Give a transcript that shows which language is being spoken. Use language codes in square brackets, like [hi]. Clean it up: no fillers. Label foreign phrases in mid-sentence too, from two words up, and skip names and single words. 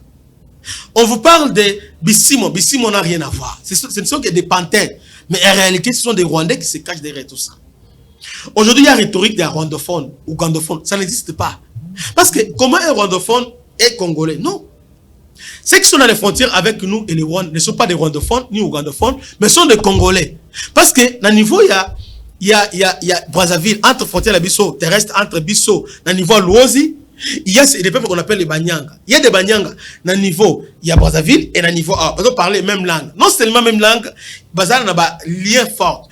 [fr] On vous parle de Bissimo, Bissimo n'a rien à voir. Ce ne sont que des panthères. Mais en réalité, ce sont des Rwandais qui se cachent derrière tout ça. Aujourd'hui, il y a rhétorique des rwandophones, ougandophones. Ça n'existe pas. Parce que comment un rwandophone est congolais? Non. Ceux qui sont dans les frontières avec nous et les Rwandais ne sont pas des rwandophones ni ougandophones, mais sont des Congolais. Parce que, dans le niveau, il y a Brazzaville, entre frontières de Bisso, terrestre, entre Bisso, dans le niveau à Luozi, il y a des peuples qu'on appelle les Banyanga. Il y a des Banyanga dans le niveau, il y a Brazzaville et dans le niveau A. Ils parler même langue. Non seulement même langue, ils ont un lien fort.